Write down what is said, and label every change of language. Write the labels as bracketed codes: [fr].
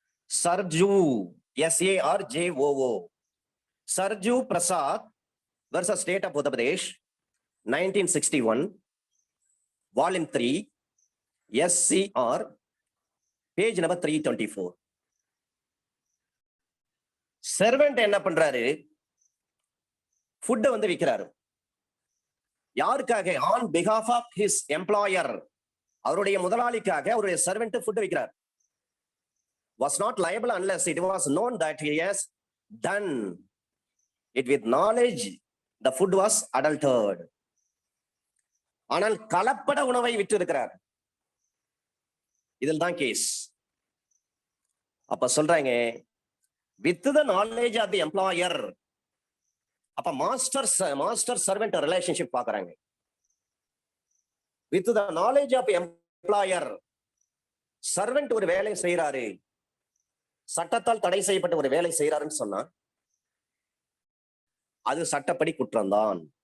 [en] Sarju, SARJOO, Sarju Prasad versus State of Uttar Pradesh 1961 volume 3 SCR page number 324. [ta] Servant என்ன பண்றாரு, food வந்து விக்கிறாரு. யாருக்காக? [en] on behalf of his employer, [ta] அவருடைய முதலாளிக்காக அவருடைய servant food விக்கிறார். [en] was not liable unless it was known that he has done it with knowledge the food was adulterated. [ta] ஆனால் கலப்பட உணவை விட்டு இருக்கிறார். இதில் தான் கேஸ். அப்ப சொல்றாங்க [en] with the knowledge of the employer. [ta] அப்ப மாஸ்டர் சர்வெண்ட் ரிலேஷன்ஷிப் பாக்குறாங்க. [en] with the knowledge of employer, [ta] servant ஒரு வேலை செய்யறாரு, சட்டத்தால் தடை செய்யப்பட்ட ஒரு வேலை செய்யறாருன்னு சொன்னா அது சட்டப்படி குற்றம்தான்.